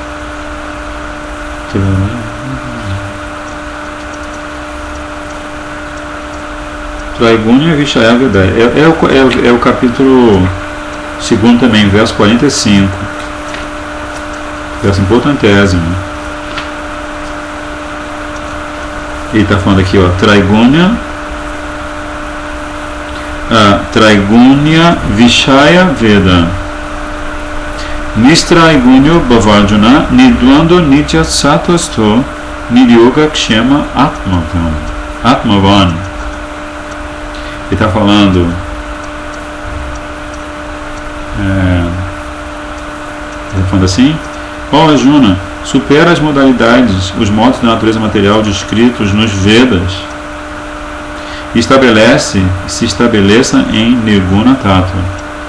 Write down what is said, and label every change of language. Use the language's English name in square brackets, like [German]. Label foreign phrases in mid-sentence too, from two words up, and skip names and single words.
[Sanskrit] त्रैगुण्य विषया वेदा. [Portuguese] É o capítulo 2 também, verso 45. Verso importantésimo. Ele está falando aqui, ó, [Sanskrit] त्रैगुण्य विषया वेदा. निस्त्रैगुण्यो भवार्जुन निर्द्वन्द्वो नित्य सत्त्वस्थो निर्योग क्षेम आत्मवान्. [Portuguese] Ele está falando assim: ó Arjuna, supera as modalidades, os modos da natureza material descritos nos Vedas e se estabeleça em [Sanskrit] निर्गुण तत्त्व.